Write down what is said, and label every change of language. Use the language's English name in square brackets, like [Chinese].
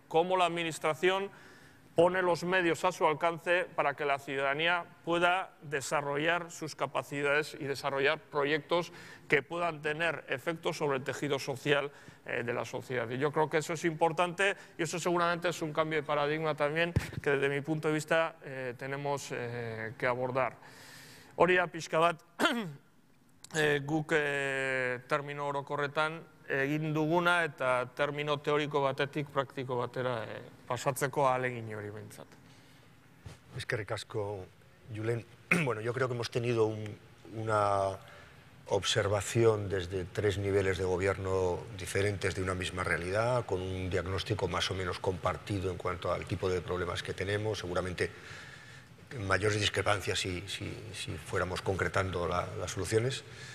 [Spanish] ¿Cómo la administración pone los medios a su alcance para que la ciudadanía pueda desarrollar sus capacidades y desarrollar proyectos que puedan tener efectos sobre el tejido social de la sociedad? Y yo creo que eso es importante y eso seguramente es un cambio de paradigma también que desde mi punto de vista tenemos que abordar. [Basque] Hori da pixka bat guk termino orokorretan egin duguna eta termino teoriko batetik praktiko batera pasatzeko ahalegin hori behintzat. Eskerrik asko, Julen. [Spanish] Bueno, yo creo que hemos tenido una observación desde 3 niveles de gobierno diferentes de una misma realidad, con un diagnóstico más o menos compartido en cuanto al tipo de problemas que tenemos, seguramente mayores discrepancias si fuéramos concretando las soluciones.